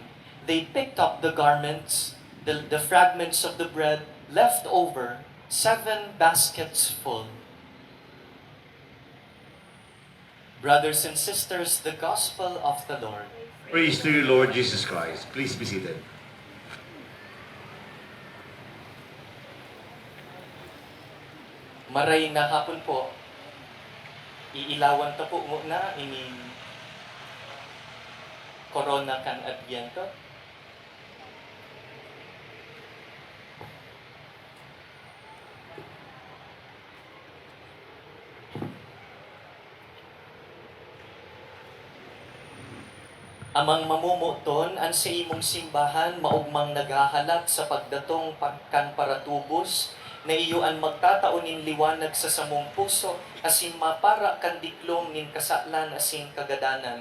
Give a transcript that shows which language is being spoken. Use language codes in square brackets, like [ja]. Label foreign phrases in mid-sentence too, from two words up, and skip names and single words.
[en] They picked up the garments, the fragments of the bread left over, 7 baskets full. Brothers and sisters, the Gospel of the Lord. Praise to you, Lord Jesus Christ. Please be seated. [bik] Maray na hapon po. Iilawan ta po muna ini Corona kan Adviento. Amang mamumuton an sa imong simbahan maugmang naghahalat sa pagdatong kan paratubos na iyo an magtataunin liwanag sa samong puso asin mapara kan diklom nin kasaklan asin kagadanan.